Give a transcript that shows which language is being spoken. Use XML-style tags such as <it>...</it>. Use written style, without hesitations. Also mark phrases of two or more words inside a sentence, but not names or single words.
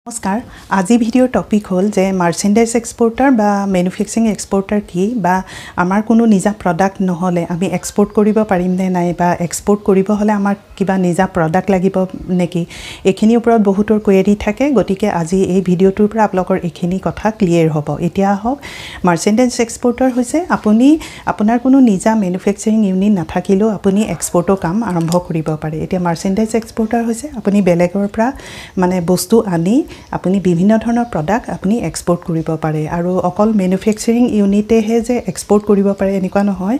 <as>নমস্কাৰ আজ ভিডিঅ'ৰ টপিক হ'ল যে মাৰ্চেণ্ডাইজ এক্সপোৰ্টাৰ বা মেনুফেকচাৰিং এক্সপোৰ্টাৰ কি বা আমাৰ কোনো নিজা প্ৰডাক্ট নহ'লে আমি এক্সপোৰ্ট কৰিব পাৰিম নে নাই বা এক্সপোৰ্ট কৰিব হ'লে আমাৰ কিবা নিজা প্ৰডাক্ট লাগিব নেকি এখিনি উপৰত বহুতৰ কোৱেৰী থাকে গতিকে আজি এই ভিডিওটোৰ পৰা আপোনালোকৰ এখিনি কথা ক্লিয়াৰ হ'ব এতিয়া হওক মার্চেন্ডাইজ এক্সপোর্টার হৈছে আপুনি আপোনাৰ কোনো নিজা ম্যানুফ্যাকচাৰিং ইউনিট নাথাকিলেও আপুনি এক্সপোর্টৰ কাম আৰম্ভ কৰিব পাৰে এতিয়া মার্চেন্ডাইজ এক্সপোর্টার হৈছে আপুনি বেলেগৰ পৰা মানে বস্তু আনি আপুনি বিভিন্ন ধৰণৰ প্ৰডাক্ট আপুনি এক্সপোর্ট কৰিব পাৰে আৰু অকল ম্যানুফ্যাকচাৰিং ইউনিটে হে যে এক্সপোর্ট কৰিব পাৰে এনেকুৱা নহয়</as>